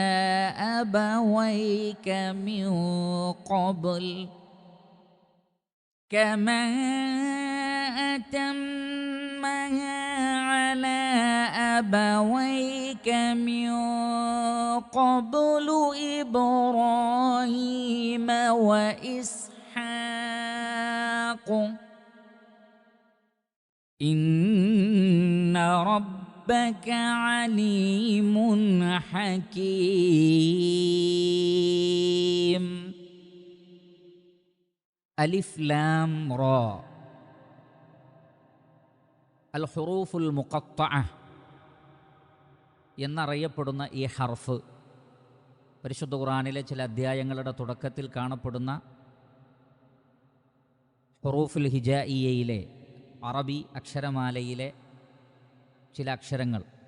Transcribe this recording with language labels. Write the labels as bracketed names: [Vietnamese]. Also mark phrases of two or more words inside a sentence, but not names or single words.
[Arabic] أبويك من قبل إبراهيم وإسحاق. إن ربك عليم حكيم. ألف لام را, الحروف المقطعة [Malayalam] എന്നറിയപ്പെടുന്ന ഈ ഹർഫ് പരിശുദ്ധ ഖുർആനിലെ ചില അധ്യായങ്ങളുടെ തുടക്കത്തിൽ കാണപ്പെടുന്ന ഹുറൂഫുൽ ഹിജായിയയിലെ അറബി അക്ഷരമാലയിലെ ചില അക്ഷരങ്ങൾ.